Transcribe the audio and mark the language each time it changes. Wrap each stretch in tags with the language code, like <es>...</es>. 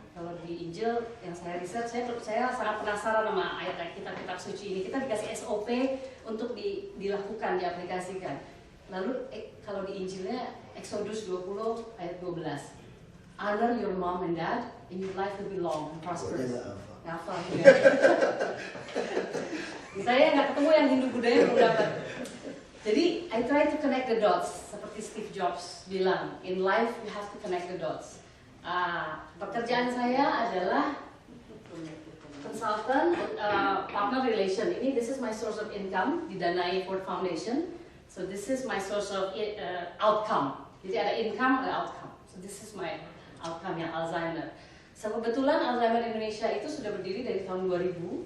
<id>Kalau di Injil yang saya riset, saya sangat penasaran sama ayat kitab suci ini. Kita dikasih SOP untuk dilakukan, diaplikasikan. Lalu kalau di Injilnya Exodus 20 ayat 12,</id> <en>honor your mom and dad and your life will be long and prosperous.</en> <id>Ngafal juga. Saya nggak ketemu yang Hindu Budaya belum dapat.</id> <en>Jadi, I try to connect the dots,</en> <id>seperti Steve Jobs bilang,</id> <en>in life you have to connect the dots.</en> <id>Pekerjaan saya adalah consultant, partner relation.</id> <en>This is my source of income,</en> <id>didanai Ford Foundation.</id> <en>So this is my source of outcome.</en> <id>Jadi ada income, ada outcome.</id> <en>So this is my outcome</en> <id>yang Alzheimer. So kebetulan Alzheimer Indonesia itu sudah berdiri dari tahun 2000.</id>